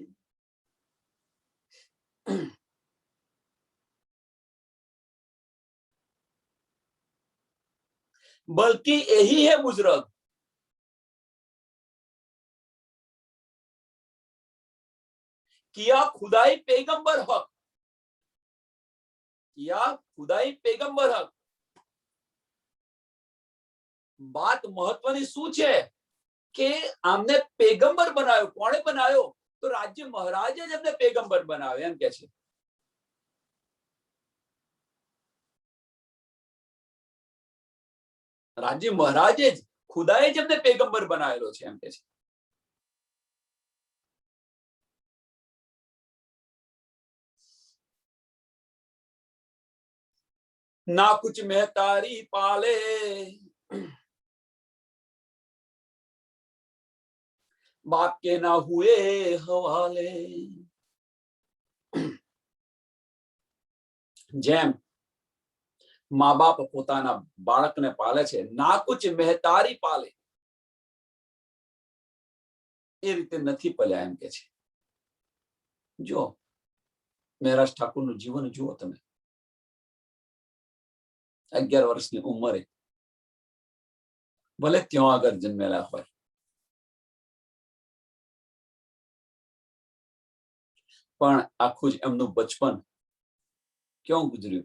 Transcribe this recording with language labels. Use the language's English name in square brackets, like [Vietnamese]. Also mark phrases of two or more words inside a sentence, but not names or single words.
[Hindi] बल्कि यही है बुजुर्ग, किया खुदाई पैगंबर हक, किया खुदाई पैगंबर हक। [Gujarati] બાત મહત્વની શું છે કે આમને પેગંબર બનાવ્યો, કોણે બનાવ્યો? તો રાજ્ય મહારાજે જ એમને પેગંબર બનાવ્યો, એમ કે છે। રાજ્ય મહારાજે જ, ખુદાએ જ એમને પેગંબર બનાવેલો છે, એમ કે છે। [Hindi] ना कुछ महतारी पाले बाप के ना हुए हवाले। [Gujarati] જેમ મા બાપ પોતાના બાળકને પાલે છે, [Hindi] ना कुछ महतारी पाले, [Gujarati] એ રીતે નથી પાલ્યા, એમ કે છે। જો મહેરાજ ઠાકુરનું જીવન જુઓ તમે, 11 વર્ષની ઉંમરે ભલે ત્યાં આગળ જન્મેલા હોય, પણ આખું જ એમનું બચપન ક્યાં ગુજર્યું?